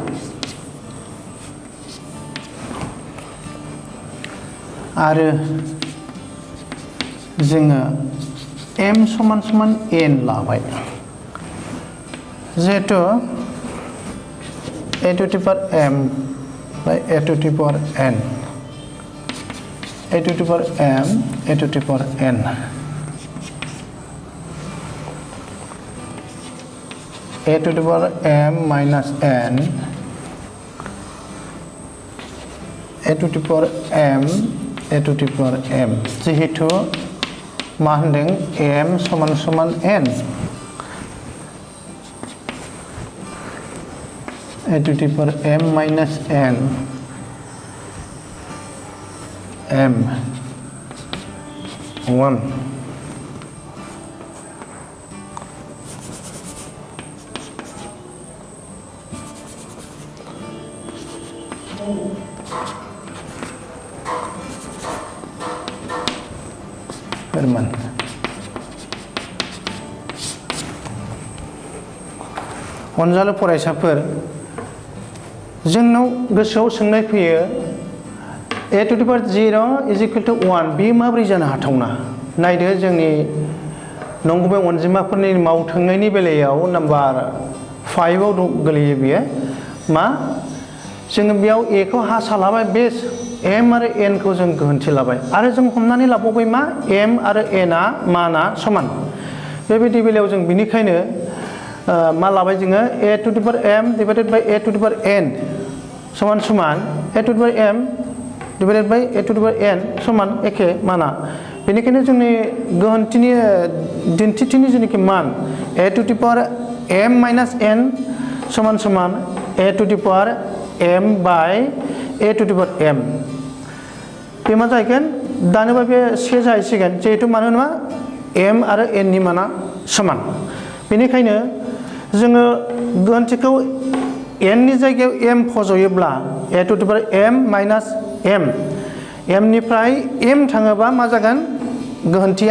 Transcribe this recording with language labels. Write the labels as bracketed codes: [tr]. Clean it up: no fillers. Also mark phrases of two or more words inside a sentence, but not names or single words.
[brx] आरो जोङो एम समान समान एन लाबाय जिहेतु [en] a to the power m by a to the power n, a to the power m, a to the power n. A to the power m minus n, a to the power m, a to the power m. [brx] जिहेतु मा होनदों [en] m [brx] समान समान [en] n, a to the power m minus n, m 1. Herman. [brx] अनजालु फरायसाफोर, जोंनाव गोसोआव सोंनाय फैयो [en] a to the power 0 is equal to 1 [brx] बे माबोरै जानो हाथावना? नायदो जोंनि नंगुबै अनजिमाफोरनि मावथोंनायनि बेलायाव नाम्बार 5 आव गोलैयो बियो मा जोङो बेयाव a खौ हासा लाबाय बेस m आरो n खौ जों गोहोन्थि लाबाय आरो जों हमनानै लाबावबाय मा m आरो n आ माना समान बेबायदि बेलायाव जों बिनिखायनो मा लाबाय जोङो [en] a to the power m divided by a to the power [brx] n समान समान [en] a to the power m divided by a to the power n [brx] समान एखे माना बेनिखायनो जोंनि गोहोन्थिनि दिन्थिथिनि जेनाखि मान [en] a to the power m minus n [brx] समान समान [en] a to the power m by a to the power m [brx] बे मा जाहैगोन दानोबा बे से जाहैसिगोन जिहेतु मानो होनोबा m आरो n नि माना समान बेनिखायनो जोङो गोहोन्थिखौ n नि जायगायाव m फज'योब्ला [en] a to the power m minus m [brx] m निफ्राय m थाङोबा मा जागोन गोहोन्थिया